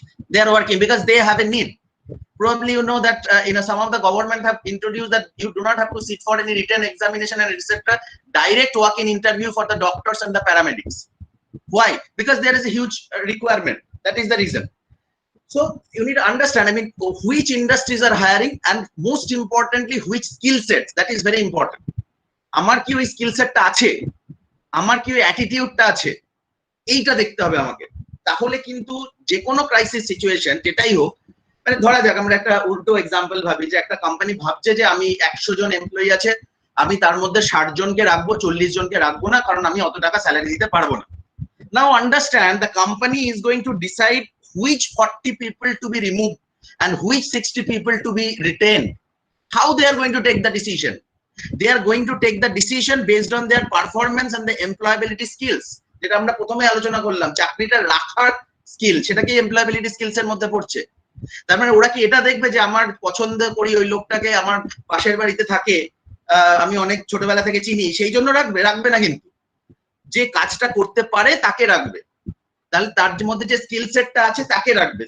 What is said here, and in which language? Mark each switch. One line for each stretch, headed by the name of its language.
English: They are working because they have a need. Probably you know that some of the government have introduced that you do not have to sit for any written examination and etc. Direct walk-in interview for the doctors and the paramedics. Why? Because there is a huge requirement. That is the reason. So you need to understand, I mean, which industries are hiring and most importantly, which skill sets. That is very important.
Bangla: আমার কি ওই skill সেটটা আছে, আমার কি ওই অ্যাটিটিউডটা আছে, এইটা দেখতে হবে আমাকে। তাহলে কিন্তু যে কোনো ক্রাইসিস সিচুয়েশন যেটাই হোক, মানে ধরা যাক আমরা একটা উল্টো এক্সাম্পল ভাবি যে একটা কোম্পানি ভাবছে যে আমি 100 জন এমপ্লয়ি আছে, আমি তার মধ্যে 60 জনকে রাখবো, 40 জনকে রাখবো না, কারণ আমি অত টাকা স্যালারি দিতে পারবো না।
English: Now understand, the company is going to decide which 40 people to be removed and which 60 people to be retained. How they are going to take the decision? They are going to take the decision based on their performance and the employability skills.
Bangla: যেটা আমরা প্রথমে আলোচনা করলাম, চাকরিটা রাখার skill, সেটা কি employability skills এর মধ্যে পড়ছে? তার মানে ওরা কি এটা দেখবে যে আমার পছন্দ করি ওই লোকটাকে, আমার পাশের বাড়িতে থাকে, আমি অনেক ছোটবেলা থেকে চিনি, সেই জন্য রাখবে? রাখবে না। কিন্তু যে কাজটা করতে পারে তাকে রাখবে, তাহলে তার মধ্যে যে স্কিল সেটটা আছে তাকে রাখবে।